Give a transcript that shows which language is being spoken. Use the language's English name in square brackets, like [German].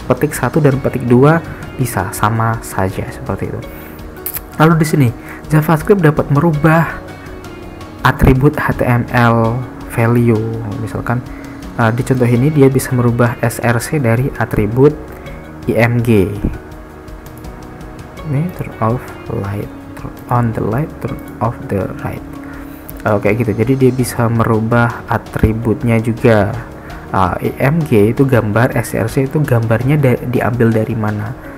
[Indonesian] Petik 1 dan petik 2 bisa sama saja seperti itu. Lalu di sini JavaScript dapat merubah atribut HTML value. Misalkan di contoh ini dia bisa merubah src dari atribut img. [English] Ini turn off light, turn on the light, turn off the light. [Indonesian] Kayak gitu. Jadi dia bisa merubah atributnya juga. img itu gambar, src itu gambarnya diambil dari mana.